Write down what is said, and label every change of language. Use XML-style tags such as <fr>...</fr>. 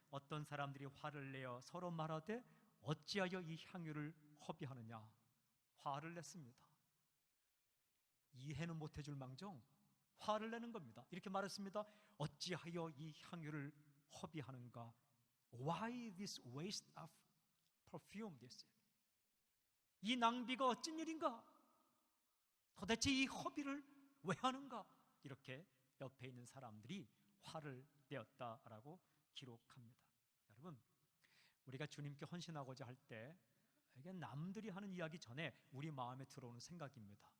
<ko>어떤 사람들이 화를 내어 서로 말하되 어찌하여 이 향유를 허비하느냐? 화를 냈습니다. 이해는 못해줄 망정 화를 내는 겁니다. 이렇게 말했습니다. 어찌하여 이 향유를 허비하는가?</ko> <en>Why this waste of perfume?</en> <ko>이 낭비가 어쩐 일인가? 도대체 이 허비를 왜 하는가? 이렇게 옆에 있는 사람들이 화를 내었다라고 기록합니다. 여러분, 우리가 주님께 헌신하고자 할 때 이게 남들이 하는 이야기 전에 우리 마음에 들어오는 생각입니다.</ko>